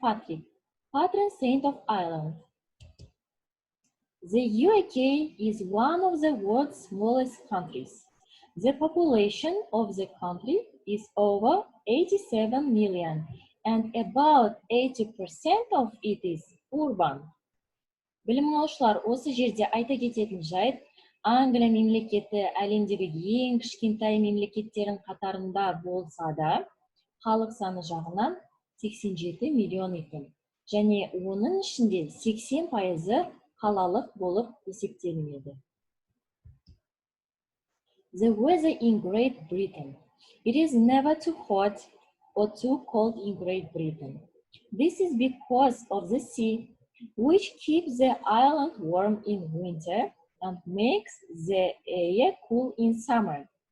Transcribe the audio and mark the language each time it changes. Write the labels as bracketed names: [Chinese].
[English] Patrick, patron saint of Ireland. The UK is one of the world's smallest countries. The population of the country is over 87 million, and about 80% of it is urban. [Kazakh] Білім алушылар, осы жерде айта кететін жайт, Англия мемлекеті әлемдегі ең кішкентай мемлекеттердің қатарында болса да, халық саны жағынан 87 миллион екен. Және оның ішінде 80% қалалық болып есептелінеді. [English] The weather in Great Britain. It is never too hot or too cold in Great Britain. This is because of the sea, which keeps the island warm in winter and makes the air cool in summer.